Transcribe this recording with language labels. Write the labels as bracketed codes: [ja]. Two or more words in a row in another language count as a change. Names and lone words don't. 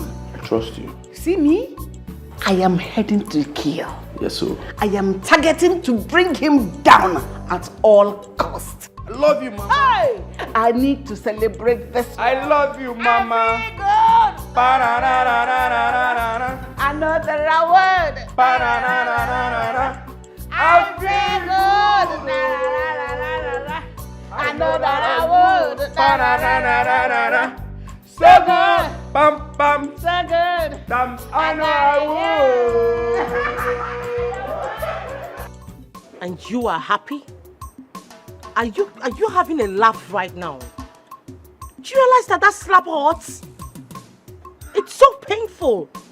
[en] I trust you. See me? I am heading to kill. Yes, sir. I am targeting to bring him down at all costs. I love you, Mama. Hey! I need to celebrate this. I love you, Mama. I feel good. Ba-na-na-na-na-na-na-na. I know that I feel good. I know that I would. Segun, bam bam, Segun, I know I would. And you are happy? Are you having a laugh right now? Do you realize that slap hurts? It's so painful.